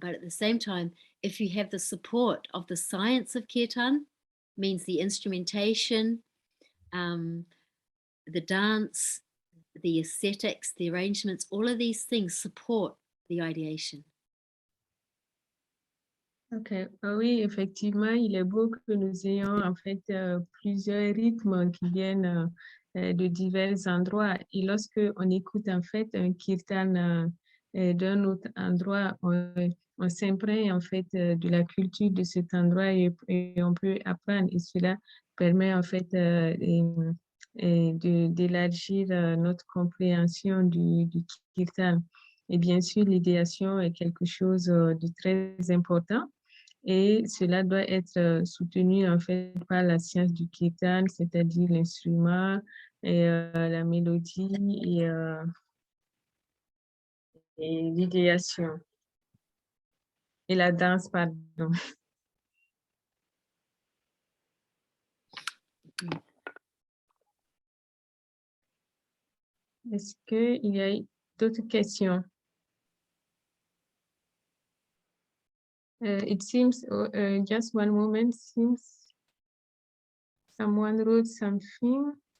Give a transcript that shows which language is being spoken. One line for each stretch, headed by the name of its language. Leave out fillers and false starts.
English: But at the same time, if you have the support of the science of kirtan, means the instrumentation, the dance, the aesthetics, the arrangements, all of these things support the ideation.
French: Ok, oui, effectivement, il est beau que nous ayons en fait plusieurs rythmes qui viennent de divers endroits. Et lorsque on écoute en fait un kirtan d'un autre endroit, on s'imprègne en fait de la culture de cet endroit et on peut apprendre. Et cela permet en fait d'élargir notre compréhension du kirtan. Et bien sûr, l'idéation est quelque chose de très important. Et cela doit être soutenu en fait par la science du kirtan, c'est-à-dire l'instrument et la mélodie et l'idéation et la danse, pardon. Est-ce qu'il y a d'autres questions?
English: It seems, just one moment, seems someone wrote something.